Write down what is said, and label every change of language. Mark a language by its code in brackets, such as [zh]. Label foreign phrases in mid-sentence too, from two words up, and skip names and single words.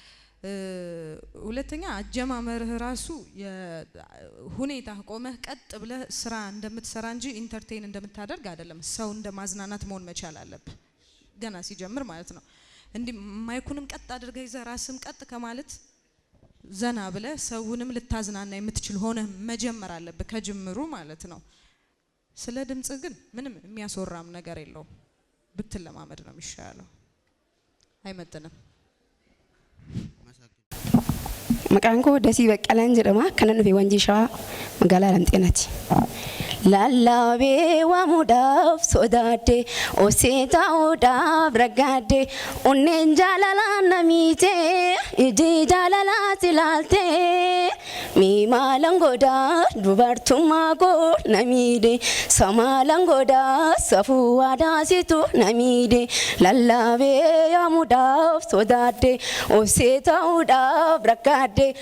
[am] ሁለተኛ አጀማመርህ ራሱ ሁኔታ ቆመህ ቀጥ ብለህ ስራ እንደምትሰራ እንጂ ኢንተርቴይን እንደምታደርግ አይደለም ሰው እንደማዝናናት መሆን መቻል አለብህ ገና ሲጀምር ማለት ነው እንዲ ማይኩንም ቀጥ አድርገህ ይዘህ ራስም ቀጥ ከማለት ዘና ብለህ ሰውንም ልታዝናና የምትችል ሆነ መጀመር አለብህ ከጅምሩ ማለት ነው ስለ ድምጽ ግን ምንም የሚያስወራም ነገር የለው ብትለማመድ ነው የሚሻለው አይመጥንም [om] maqaan koo Dasii Baqqalaan jedhama kanan dhufe Wanjii Shawaa magaalaa Lamxeenaati. Lallabee waamuudhaaf sodaadde osee ta'uudhaaf raggaadde onneen jaalalaan na miite ijji jaalalaas ilaalte miimaalan godhaa dubartummaa koo na miidhe samaalan godhaa safuu aadaasitu na miidhe lallabee waamuudhaaf sodaadde osee ta'uudhaaf raggaadde